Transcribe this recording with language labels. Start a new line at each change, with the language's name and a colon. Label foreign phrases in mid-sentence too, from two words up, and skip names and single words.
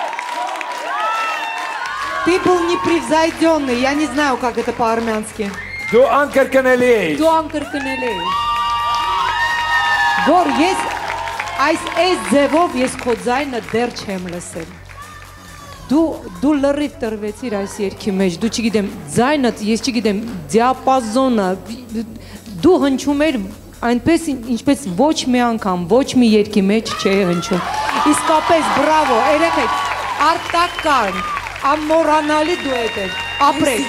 Russian: People непревзойденный Я не знаю, как это по-армянски
Armenian: Դու անկրկնելի էի Դու անկրկնելի էի Գոր, ես այս ձևով ես քո ձայնը դեռ չեմ լսել Դու լրիվ տրվեցիր այս երգի մեջ Դու չգիտեմ, ձայնդ, ես չգիտեմ, դիապազոնը Դու հնչում էր այնպես ինչպես ոչ մի անգամ, ոչ մի երգի մեջ չէ հնչում Իսկապես, բրավո, երեխեք, արտակարգ, ամմոռանալի դուետ էր, ապրեք